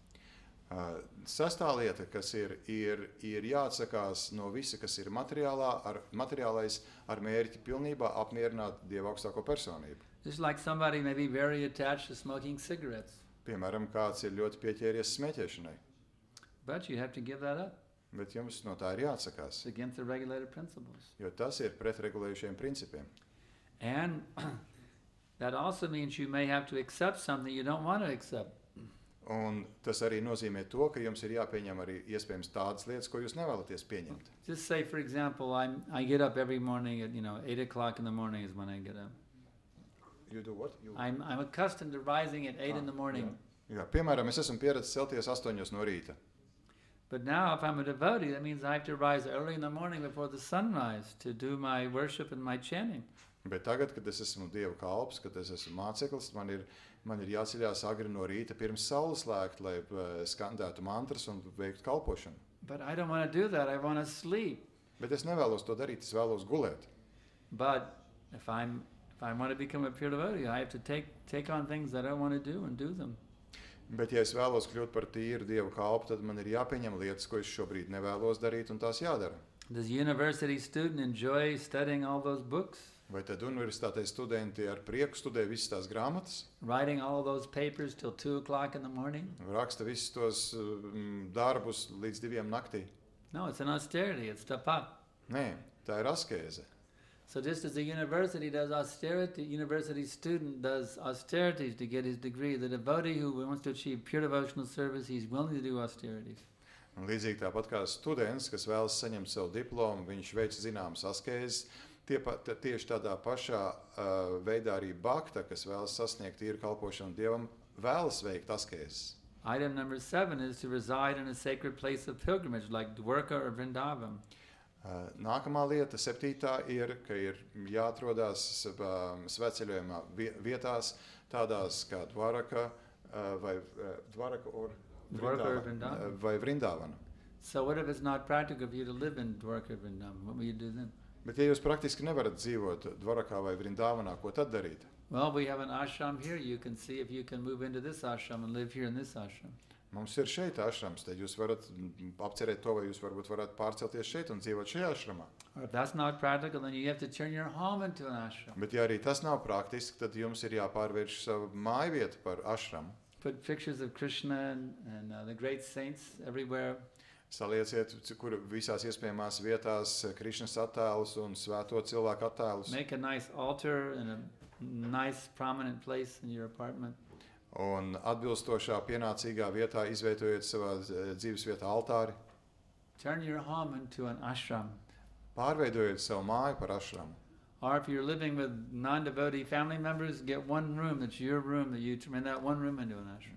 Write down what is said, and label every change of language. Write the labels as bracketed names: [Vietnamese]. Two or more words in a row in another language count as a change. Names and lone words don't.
[Latvian] Sestā lieta, kas ir jāatsakās no visa, kas ir materiālais, ar mērķi pilnībā apmierināt Dieva augstāko personību. [English] Just like somebody may be very attached to smoking cigarettes. [Latvian] Piemēram, kāds ir ļoti pieķēries smēķēšanai. [English] But you have to give that up. [Latvian] Bet jums no tā ir jāatsakās. [English] It's against the regulated principles. [Latvian] Jo tas ir pret regulējušiem principiem. [English] And that also means you may have to accept something you don't want to accept. [Latvian] Un tas arī nozīmē to, ka jums ir jāpieņem arī iespējams tādas lietas, ko jūs nevēlaties pieņemt. [English] Just say, for example, I get up every morning at 8 o'clock in the morning is when I get up. You do what? I'm accustomed to rising at 8 in the morning. [Latvian] Jā, piemēram, es esmu pieredzis celties 8 no rīta. [English] But now if I'm a devotee, that means I have to rise early in the morning before the sunrise to do my worship and my chanting. [Latvian] Bet tagad, kad es esmu Dieva kalps, kad es esmu māceklis, man ir jāceļās agri no rīta pirms saules lēkt, lai skandētu mantras un veiktu kalpošanu. [English] But I don't want to do that. I want to sleep. [Latvian] Bet es nevēlos to darīt, es vēlos gulēt. [English] But if I want to become a pure devotee, I have to take on things that I don't want to do and do them. [Latvian] Bet ja es vēlos kļūt par tīru Dieva kalpu, tad man ir jāpieņem lietas, ko es šobrīd nevēlos darīt, un tās jādara. [English] Does a university student enjoy studying all those books? [Latvian] Vai tad universitātei studenti ar prieku studē visas tās grāmatas? [English] Writing all those papers till 2 o'clock in the morning? [Latvian] Raksta visus tos darbus līdz 2 naktī? [English] No, it's an austerity. It's tapa. [Latvian] Nē, tā ir askēze. [English] So just as a university does austerity, university student does austerities to get his degree, the devotee who wants to achieve pure devotional service, he's willing to do austerities. [Latvian] Un līdzīgi tāpat kā students, kas vēlas saņemt savu diplomu, viņš veic zināmas askēzes, tieši tādā pašā veidā arī bhakta, kas vēlas sasniegt tīru kalpošanu Dievam, vēlas veikt askēzes. [English] Item number 7 is to reside in a sacred place of pilgrimage like Dwarka or Vrindavan. [Latvian] Nākamā lieta, 7. ir, ka ir jāatrodās svētceļojumā vietās, tādās kā Dvaraka vai Vrindavana. [English] So what if it's not practical for you to live in Dwarka or Vrindavan? What will you do then? [Latvian] Bet ja jūs praktiski nevarat dzīvot Dvarakā vai Vrindavanā, ko tad darīt? [English] Well, we have an ashram here. You can see if you can move into this ashram and live here in this ashram. [Latvian] Mums ir šeit ašrams, tad jūs varat apcerēt to, vai jūs varbūt varat pārcelties šeit un dzīvot šajā ašramā. [English] Or if that's not practical, then you have to turn your home into an ashram. [Latvian] Bet ja arī tas nav praktiski, tad jums ir jāpārvērš savu mājvietu par ašramu. [English] Put pictures of Krishna and the great saints everywhere. [Latvian] Salieciet, kur visās iespējamās vietās Krišnas attēlus un svēto cilvēku attēlus. [English] Make a nice altar and a nice, prominent place in your apartment. [Latvian] Un atbilstošā pienācīgā vietā izveidojiet savā dzīves vietā altāri. [English] Turn your home into an ashram. [Latvian] Pārveidojiet savu māju par ašramu. [English] Or if you're living with non-devotee family members, get one room that's your room, that you turn that one room into an ashram.